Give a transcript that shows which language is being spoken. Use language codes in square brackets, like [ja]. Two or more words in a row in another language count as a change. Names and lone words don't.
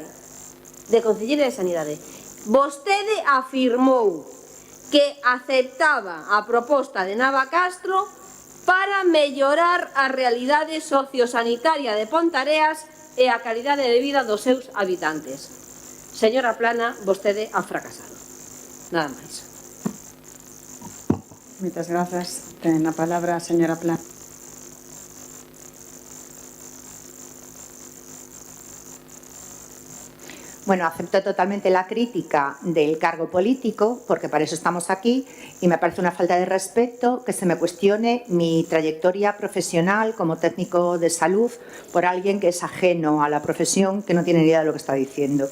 [gl] De concelleira de sanidade. Vostede afirmou que aceptaba a proposta de Nava Castro para mellorar a realidade sociosanitaria de Pontareas e a calidade de vida dos seus habitantes. Señora Plana, vostede ha fracasado. Nada máis. Moitas grazas. Ten a palabra a señora Plana. [es] Bueno, acepto totalmente la crítica del cargo político, porque para eso estamos aquí, y me parece una falta de respeto que se me cuestione mi trayectoria profesional como técnico de salud por alguien que es ajeno a la profesión, que no tiene ni idea de lo que está diciendo.